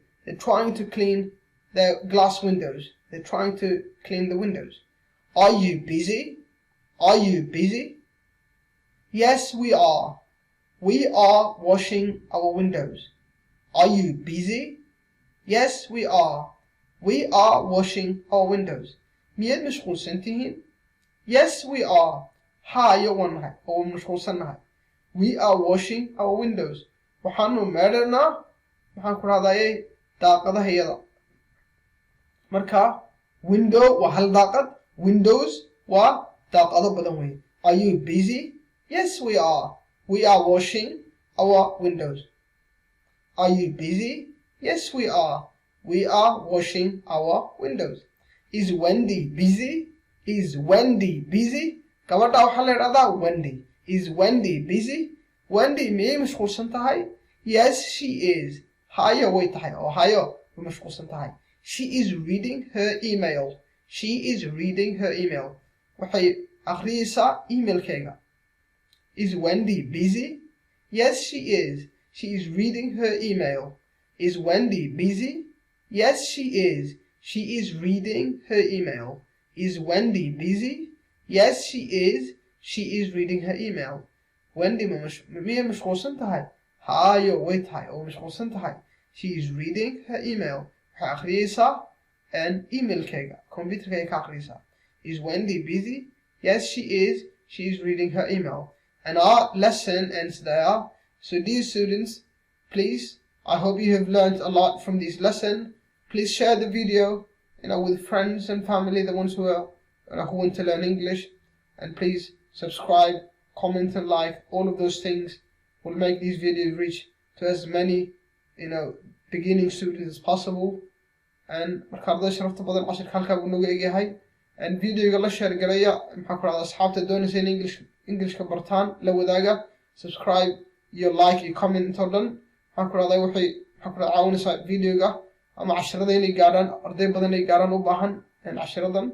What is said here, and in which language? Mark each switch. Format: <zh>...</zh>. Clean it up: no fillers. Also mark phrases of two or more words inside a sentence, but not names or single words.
<en>They're trying to clean their glass windows. They're trying to clean the windows. Are you busy? Yes, we are. We are washing our windows. Are you busy? Yes, we are. We are washing our windows.</en> <so>Miyaad mashquulsan tihiin?</so> <en>Yes, we are.</en> <so>Hayo waan nahay oo mashquulsan nahay.</so> <en>We are washing our windows.</en> <so>Waxaanu meedhanaa maxaan ku rahdayay daaqadahayada. marka window waa hal daaqad, windows waa daaqado badan weeye.</so> <en>Are you busy? Yes, we are. We are washing our windows. Are you busy? Yes, we are. We are washing our windows. Is Wendy busy? Is Wendy busy?</en> <so>Gabadha waxaa la yidhahdaa Wendy.</so> <en>Is Wendy busy?</en> <so>Wendy miyay mashquulsan tahay?</so> <en>Yes, she is.</en> <so>Hayo way tahay oo hayo way mashquulsan tahay.</so> <en>She is reading her email. She is reading her email.</en> <so>Waxay akhriyaysaa emailkeega.</so> <en>Is Wendy busy? Yes, she is. She is reading her email. Is Wendy busy? Yes, she is. She is reading her email. Is Wendy busy? Yes, she is. She is reading her email.</en> <so>Wendy miyay mashquulsan tahay? Hayo way tahay oo mashquulsan tahay.</so> <en>She is reading her email.</en> <so>Waxay akhriyaysaa emailkeega, computerkeega ka akhriyaysaa.</so> <en>Is Wendy busy? Yes, she is. She is reading her email. And our lesson ends there. So dear students, please, I hope you have learned a lot from this lesson. Please share the video, with friends and family, the ones who want to learn English. And please subscribe, comment and like. All of those things will make these videos reach to as many, beginning students as possible.</en> <so>And markaada sharafta badan cashirka halkaa buu nooga egyahay. And videoga la share garaya, maxaa ku dhahdaa asxaabta doonaysa in Englishka bartaan la wadaaga. Subscribe, iyo like iyo comment intoo dhan. Maxaa ku dhahdaa waxay caawinaysaa videoga ama casharada inay gaadhaan arday badan ay gaadhaan u baahan cashiradan.</so>